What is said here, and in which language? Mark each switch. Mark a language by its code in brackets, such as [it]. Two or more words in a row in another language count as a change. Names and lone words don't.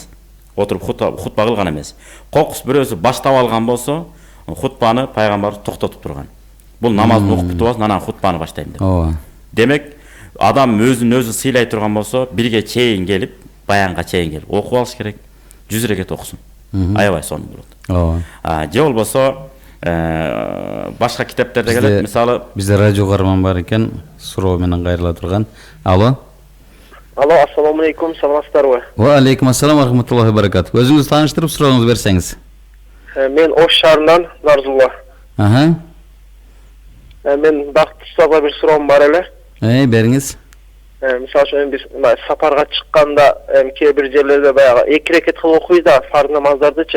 [ky] Oturup hutba kılgan emes. Qoqus birösü baştap algan bolsa hutbаны Peygamberimiz toxtatıp turgan. Bul namazını okup bitibas anan hutbаны başlayayım dep. Demek adam özün sıylay turgan bolsa birge çeyin gelip bayanга çeyin gelip okup alış gerek. 100 reket okusun. Aябай сонун болот. Же болбосо башка китептерде келет. Мисалы бизде радио карман бар экен, суроо менен кайрыла турган. Алло. Алло, [ar] السلام عليكم, [ky] саламатсыздарбы? [ar] وعليكم السلام ورحمة الله وبركاته. [ky] Өзүңүз тааныштырып сурооңузду берсеңиз. Мен Ош шаарынан Нарзулла. Мен Бактыш устазга бир суроом бар эле. Бериңиз. Мисалы үчүн биз сапарга чыкканда кээ бир жерлерде баягы 2 рекет кылып окуйбуз да фарз намаздардычы.